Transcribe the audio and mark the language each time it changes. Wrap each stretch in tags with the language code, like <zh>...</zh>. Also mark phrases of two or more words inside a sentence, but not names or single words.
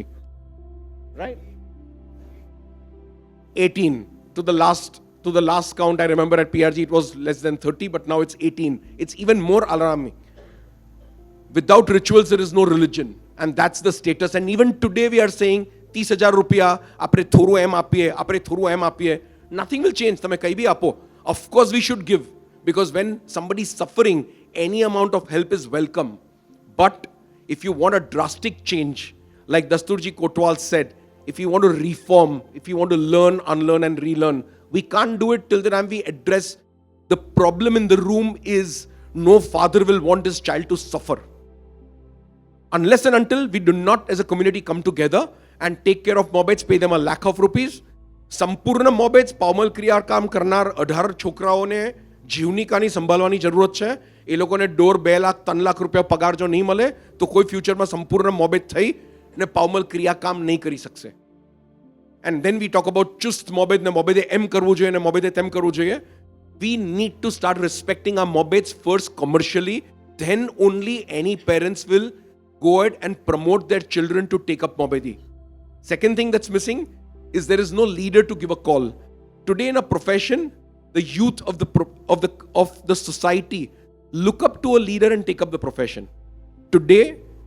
<en>Right? 18. To the last count, I remember at PRG it was less than 30, but now it's 18. It's even more alarming. Without rituals, there is no religion. And that's the status. And even today we are saying, 30,000 rupiah,</en> <gu>આપરે થોડું એમ આપીએ.</gu> <en>Nothing will change.</en> <gu>તમે કાંઈ ભી આપો.</gu> <en>Of course we should give. Because when somebody is suffering, any amount of help is welcome. But if you want a drastic change, like Dasturji Kotwal said, if you want to reform, if you want to learn, unlearn and relearn, we can't do it till the time we address the problem in the room is no father will want his child to suffer. Unless and until we do not as a community come together and take care of Mobeds, pay them ₹1,00,000.</en> <gu>સંપૂર્ણ મોબેદ્સ, પાવમલ ક્રિયા કામ કરનાર, 18 છોકરાઓને જીવનિકાની સંભાળવાની જરૂરત છે. એ લોકોને $1.5 લાખ 3 લાખ રૂપિયા પગાર જો નહીં મળે તો કોઈ ફ્યુચરમાં સંપૂર્ણ મોબેદ થઈ ને પાવમલ ક્રિયાકામ નહીં કરી શકશે.</gu> <en>And then we talk about</en> <gu>ચુસ્ત મોબેદ ને મોબેદે એમ કરવું જોઈએ ને મોબેદે તેમ કરવું જોઈએ.</gu> <en>We need to start respecting our Mobeds first commercially. Then only any parents will go ahead and promote their children to take up Mobedi. Second thing that's missing is there is no leader to give a call. Today in a profession, the youth of the society look up to a leader and take up the profession.</en>